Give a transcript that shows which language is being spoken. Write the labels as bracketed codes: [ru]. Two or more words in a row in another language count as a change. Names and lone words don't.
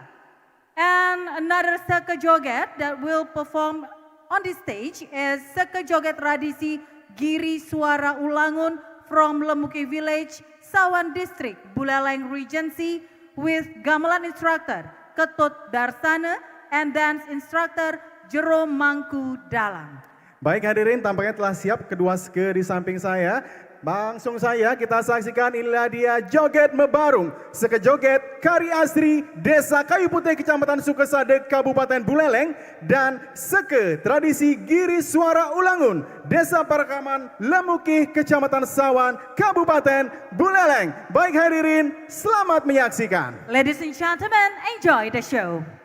[en] And another Seke Joget that will perform on this stage is Seke Joget Tradisi Giri Suara Ulangun from Lemuki Village, Sawan District, Buleleng Regency, with gamelan instructor Ketut Darsana and dance instructor Jerome Mangku Dalam. [id] Baik hadirin, tampaknya telah siap kedua Seke di samping saya. Langsung saya kita saksikan, inilah dia joget mebarung. Seke Joget Kari Asri Desa Kayu Putih Kecamatan Sukasada Kabupaten Buleleng dan Seke Tradisi Giri Suara Ulangun Desa Parakaman Lemukih Kecamatan Sawan Kabupaten Buleleng. Baik hadirin, selamat menyaksikan. [en] Ladies and gentlemen, enjoy the show.